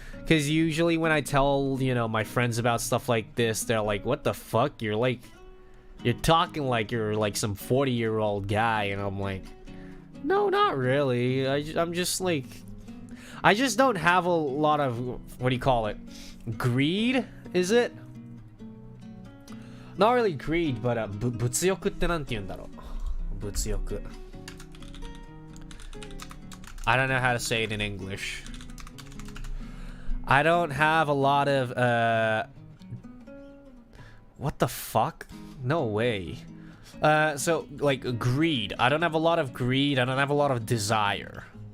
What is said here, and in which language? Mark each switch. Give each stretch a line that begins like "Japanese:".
English: Because usually when I tell, you know, my friends about stuff like this, they're like, what the fuck? You're talking like you're like some 40-year-old guy. And I'm like, no, not really. I'm just like, I just don't have a lot of, what do you call it? Greed, is it? Not really greed, but
Japanese: 物欲ってなんて言うんだろう。物欲。
English: I don't know how to say it in English. I don't have a lot of, what the fuck? No way. So, like, greed. I don't have a lot of greed. I don't have a lot of desire.